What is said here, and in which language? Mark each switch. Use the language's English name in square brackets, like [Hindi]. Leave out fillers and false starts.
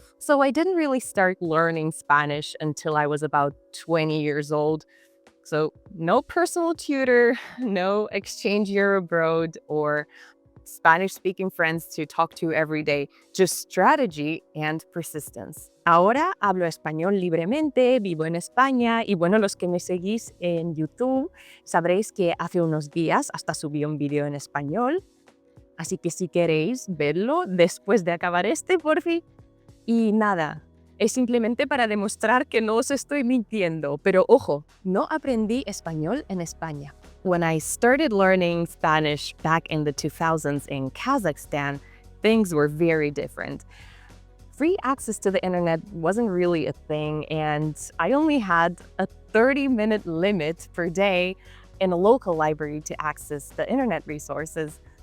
[English] So I didn't really start learning Spanish until I was about 20 years old. So no personal tutor, no exchange year abroad, or Spanish-speaking friends to talk to every day, just strategy and persistence. [Spanish] Ahora hablo español libremente, vivo en España y bueno, los que me seguís en YouTube sabréis que hace unos días hasta subí un video en español, así que si queréis verlo después de acabar este, por fin. Y nada, es simplemente para demostrar que no os estoy mintiendo, pero ojo, no aprendí español en España. [English] When I started learning Spanish back in the 2000s in Kazakhstan, things were very different. Free access to the internet wasn't really a thing, and I only had a 30-minute limit per day in a local library to access the internet resources.